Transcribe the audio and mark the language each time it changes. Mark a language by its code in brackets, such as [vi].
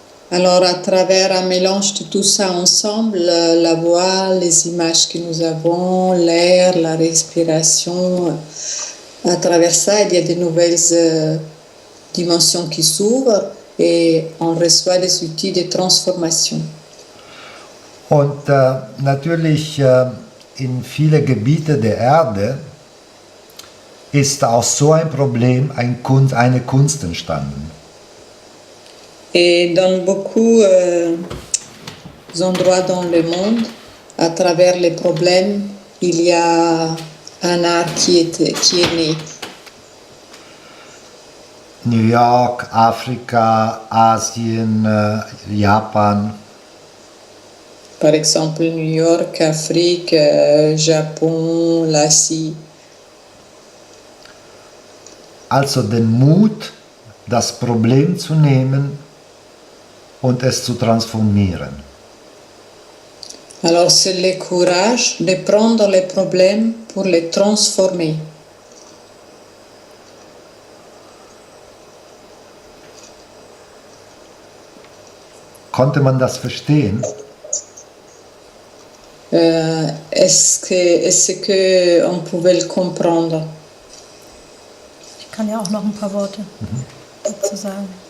[fr] Alors, à travers un mélange de tout ça ensemble, la voix, les images que nous avons, l'air, la respiration, à travers ça, il y a de nouvelles dimensions qui s'ouvrent et on reçoit des outils de transformation. [de] Und natürlich in viele Gebiete der Erde ist aus so ein Problem eine Kunst entstanden. [fr] Et dans beaucoup d'endroits dans le monde, à travers les problèmes, il y a un art qui est né. [de] New York, Afrika, Asien, Japan. [fr] Par exemple, New York, Afrique, Japon, l'Asie. [de] Also den Mut, das Problem zu nehmen und es zu transformieren. [fr] Alors c'est le courage de prendre les problèmes pour les transformer. [de] Konnte man das verstehen? [fr] Est-ce que on pouvait le comprendre? [de] Ich kann ja auch noch ein paar Worte dazu sagen.